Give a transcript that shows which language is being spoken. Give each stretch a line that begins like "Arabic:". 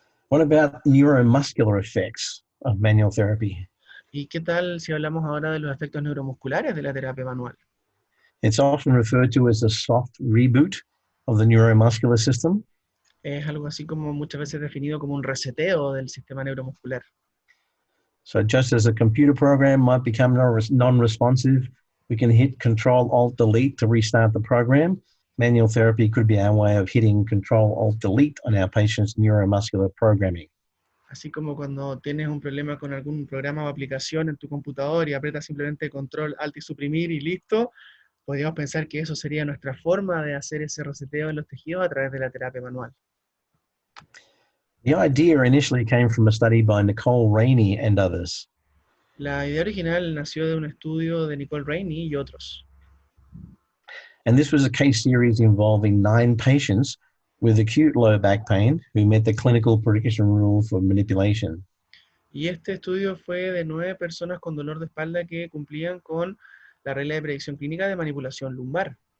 English: What about neuromuscular effects of manual therapy?
Spanish: ¿Y qué tal si hablamos ahora de los efectos neuromusculares de la terapia manual?
English: It's often referred to as a soft reboot of the neuromuscular system.
Spanish: Es algo así como muchas veces definido como un reseteo del sistema neuromuscular.
English: So just as a computer program might become non-responsive, we can hit Control-Alt-Delete to restart the program. Manual therapy could be our way of hitting Control-Alt-Delete on our patient's neuromuscular programming.
Spanish: Así como cuando tienes un problema con algún programa o aplicación en tu computador y aprietas simplemente Control, Alt y Suprimir y listo, podríamos pensar que eso sería nuestra forma de hacer ese reseteo en los tejidos a través de la terapia manual.
English: The idea initially came from a study by Nicole Rainey and others.
Spanish: La idea original nació de un estudio de Nicole Rainey y otros.
English: And this was a case series involving 9 patients with acute low back pain who met the clinical prediction rule for manipulation.
Spanish: Y este estudio fue de 9 personas con dolor de espalda que cumplían con la regla de predicción clínica de manipulación lumbar.